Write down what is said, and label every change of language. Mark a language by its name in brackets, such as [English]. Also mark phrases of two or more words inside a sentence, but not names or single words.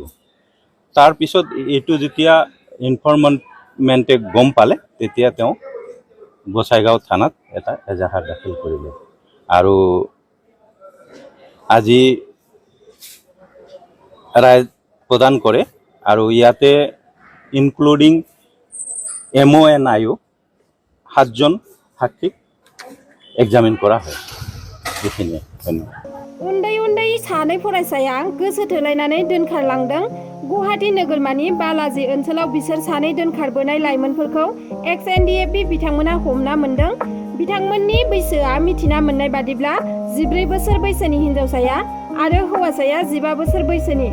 [Assamese] তাৰপিছত এইটো যেতিয়া ইনফৰমেণ্টে গম পালে, তেতিয়া তেওঁ গোসাইগাঁও থানাত এটা এজাহাৰ দাখিল কৰিলে আৰু আজি ৰায় প্ৰদান কৰে। আৰু ইয়াতে ইনক্লুডিং MONIO 7জন সাক্ষীক এগজামিন কৰা হয়। [Bodo] बेखिनिया धन्यवाद। उन्दै सानै फरायसाया गोसो थोलायनानै दोनखारलांदों। गुवाहाटी नोगोरमानि बालाजी ओनसोलाव बिसोर सानै दोनखारबोनाय लाइमोनफोरखौ XNDF बिथांमोना हमना मोनदों। बिथांमोननि बैसोआ मिथिना मोननाय बादिब्ला 14 बोसोर बैसोनि हिनजावसाया आरो हौवासाया 15 बोसोर बैसोनि।